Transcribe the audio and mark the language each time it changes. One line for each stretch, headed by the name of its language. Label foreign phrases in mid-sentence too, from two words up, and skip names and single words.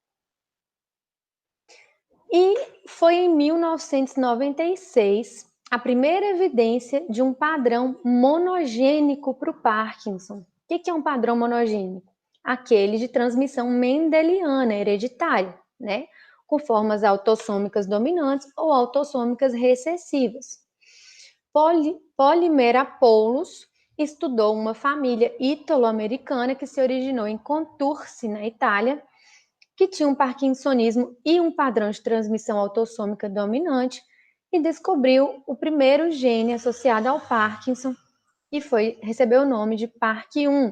Portuguese: E foi em 1996 a primeira evidência de um padrão monogênico para o Parkinson. O que é um padrão monogênico? Aquele de transmissão mendeliana, hereditária, né? Com formas autossômicas dominantes ou autossômicas recessivas. Polimera Poulos estudou uma família ítalo-americana que se originou em Contursi, na Itália, que tinha um parkinsonismo e um padrão de transmissão autossômica dominante, e descobriu o primeiro gene associado ao Parkinson, e recebeu o nome de PARC1.